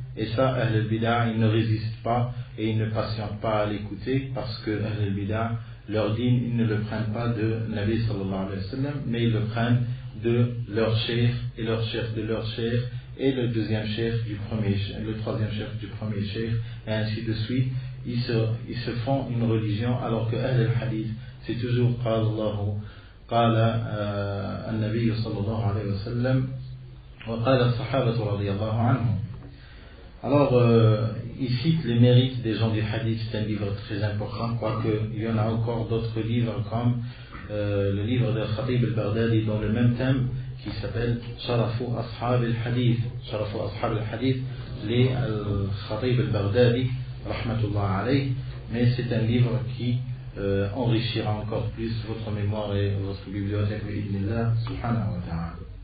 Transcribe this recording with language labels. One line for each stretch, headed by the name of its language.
French: Et ça, Ahl al-Bid'ah, ils ne résistent pas et ils ne patientent pas à l'écouter, parce que Ahl al-Bid'ah, leur din, ils ne le prennent pas de Nabi sallallahu alayhi wa sallam, mais ils le prennent de leur cheikh et leur cheikh de leur cheikh et le deuxième cheikh du premier, le troisième cheikh du premier cheikh, et ainsi de suite. Ils se font une religion, alors que Ahl al-Hadith, c'est toujours
Arabic: قال الله قال النبي صلى الله عليه وسلم وقال الصحابة رضي الله عنهم.
French: Alors, il cite les mérites des gens du hadith, c'est un livre très important, quoique il y en a encore d'autres livres comme le livre de Khatib al-Baghdadi dans le même thème qui s'appelle Sharafu Ashab al-Hadith. Sharafu Ashab al-Hadith, les Khatib al-Baghdadi, rahmatullah alayh, mais c'est un livre qui enrichira encore plus votre mémoire et votre bibliothèque, bi'idhnillah, subhanahu wa ta'ala.